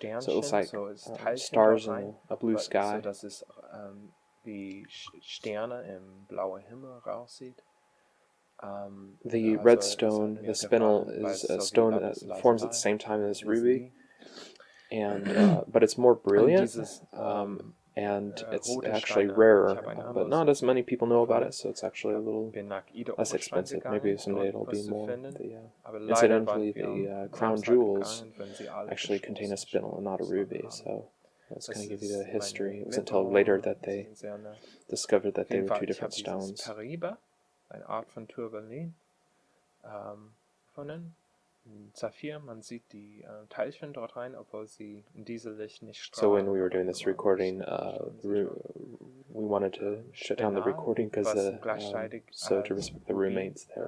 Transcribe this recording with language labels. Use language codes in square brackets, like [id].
[en] So it looks like stars in a blue sky. [de] Wie Sterne im blauen Himmel raussieht. [en] The red stone, the spinel, is a stone that forms at the same time as ruby, and but it's more brilliant, and it's actually rarer, but not as many people know about it, so it's actually a little less expensive. Maybe someday it'll be more. Incidentally, the crown jewels actually contain a spinel and not a ruby, so that's going to give you the history. It wasn't until later that they discovered that they were two different stones. [de] Paraíba, eine Art von Tourmaline, gefunden. Saphir, man sieht die Teilchen dort rein, obwohl sie in Diesellicht nicht strahlen. [en] So when we were doing this recording, we wanted to shut down the recording because so to respect the roommates there.